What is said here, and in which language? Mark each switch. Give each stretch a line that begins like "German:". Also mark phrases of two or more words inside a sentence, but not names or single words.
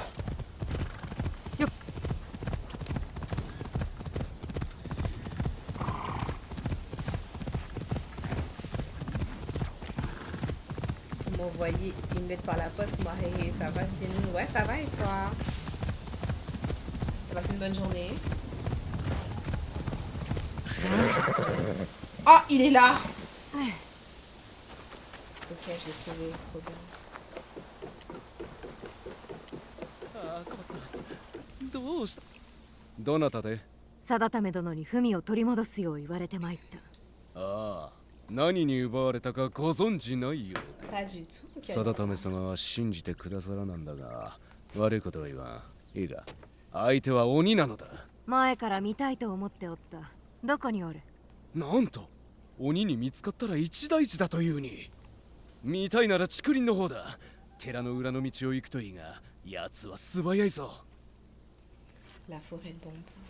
French: Vous m'envoyez une lettre par la poste. Moi, hey, ça va, Céline? Ouais, ça va et toi? T'as passé une bonne journée? Oh, il est là! Ok, je l'ai trouvé, trop bien.
Japanese: どうしたどなたで定為殿に文を取り戻すよう言われてまいった。ああ何に奪われたかご存知ないようで
French: Pas du tout.
Japanese: 定為様は信じてくださらなんだが悪いことは言わん。いいか相手は鬼なのだ。前から見たいと思っておった。どこにおる？なんと鬼に見つかったら一大事だというに。見たいなら竹林の方だ。寺の裏の道を行くといいが奴は素早いぞ。
French: La forêt de bambou.